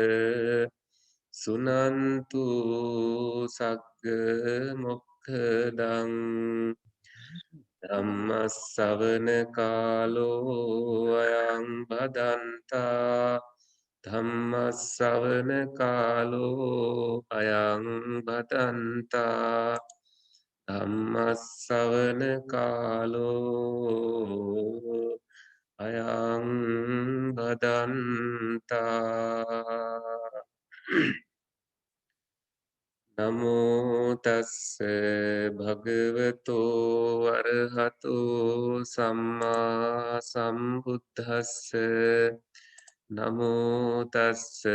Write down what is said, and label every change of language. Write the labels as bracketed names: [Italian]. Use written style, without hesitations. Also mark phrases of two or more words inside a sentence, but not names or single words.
[Pali] සුනන්තු සග්ග මොක්ඛදං ධම්ම ස්සවන කාලෝ අයං බදන්තා ධම්ම ස්සවන කාලෝ අයං බදන්තා ධම්ම ස්සවන කාලෝ අයං බදන්තා නමෝ තස්ස භගවතෝ අරහතෝ සම්මා සම්බුද්දස්ස නමෝ තස්ස